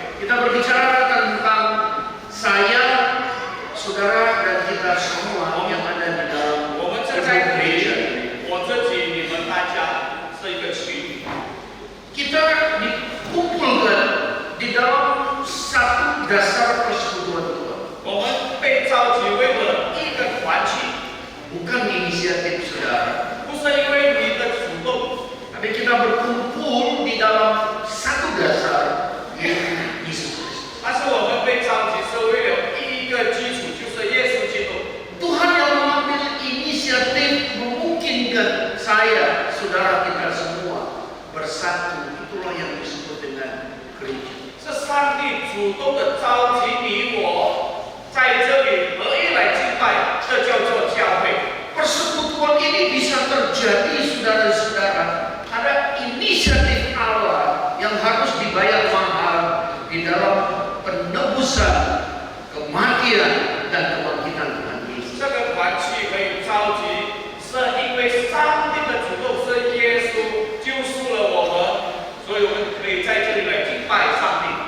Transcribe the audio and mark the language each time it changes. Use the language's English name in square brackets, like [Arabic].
[Indonesian] kita berbicara tentang saya, saudara, dan kita semua yang ada di dalam [Chinese] 我们正 [Indonesian] gedung [Chinese] 在 [Indonesian] gereja ini. [Chinese] 我自己、你们大家是一个群， [Indonesian] Kita dikumpulkan di dalam satu dasar persekutuan Tuhan, [Chinese] 我们被召集为了一个团体， [Indonesian] bukan inisiatif saudara, [Chinese] 不是因为你的主动， [Indonesian] tapi kita berkumpul di dalam satu dasar, yaitu Yesus Kristus. [Chinese] 而是我们被召集是为了一个基础，就是耶稣基督。 [Indonesian] Tuhan yang mengambil inisiatif memungkinkan saya, saudara kita semua bersatu. Itulah yang disebut dengan gereja. [Chinese] 是上帝主动的召集你我在这里合一来敬拜，这叫做教会。 [Indonesian] Persekutuan ini bisa terjadi, saudara-saudara, ada inisiatif Allah yang harus dibayar mahal di dalam penebusan, kematian, dan kebangkitan Tuhan Yesus. [Chinese] 这个团契可以召集，是因为上帝的主动是耶稣救赎了我们，所以我们可以在这里来敬拜上帝。